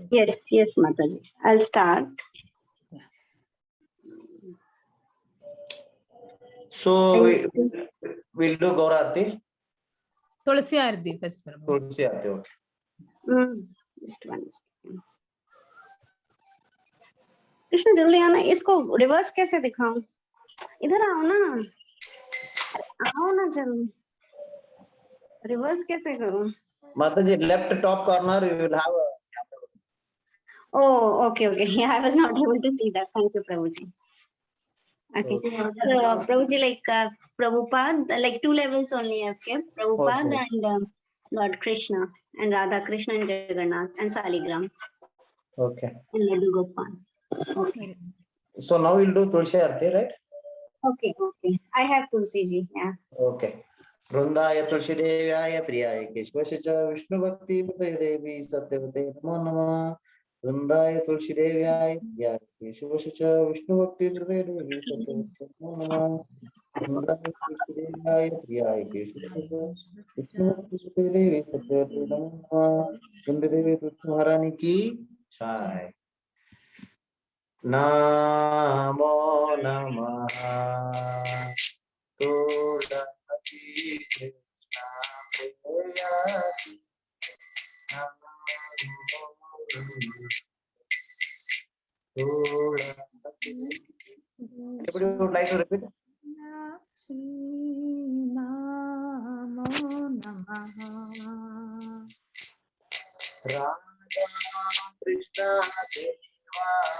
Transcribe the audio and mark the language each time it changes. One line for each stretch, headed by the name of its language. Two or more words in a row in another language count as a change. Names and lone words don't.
English: Yes, Mataji. I'll start. So we'll do Gaura Arti. Tulsi Arti first, Prabhu. Tulsi Arti, okay. Just one second.
Hindi: कृष्ण जल्दी आना, इसको रिवर्स कैसे दिखाऊं? इधर आओ ना जल्दी, रिवर्स कैसे करूं?
English: Mataji, left top corner you will have a... Oh, okay. Yeah, I was not able to see that. Thank you, Prabhuji. Okay. So, Prabhuji, like Prabhupada, like 2 levels only, okay? Prabhupada and Lord Krishna and Radha Krishna and Jagannath and Saligram. Okay. And Laddu Gopal. Okay. So now we'll do Tulsi Arti, right? Okay. I have Tulsi ji, yeah. Okay.
Sanskrit: वृंदाय तुलसी देव्याय प्रियाय केशवश च विष्णु भक्ति देवी सत्यवते नमो नमः। वृंदाय तुलसी देव्याय प्रियाय केशवश च विष्णु भक्ति देवी सत्यवते नमो नमः। वृंदाय तुलसी देव्याय प्रियाय केशवश विष्णु भक्ति देवी सत्यवते नमो नमः।
Hindi: वृंद देवी तुलसी महारानी की जय।
Sanskrit: नमो नमः तुलसी कृष्णा प्रेयसी
English: Everybody would like to repeat?
Sanskrit: नमो नमः. Radha Krishna Deva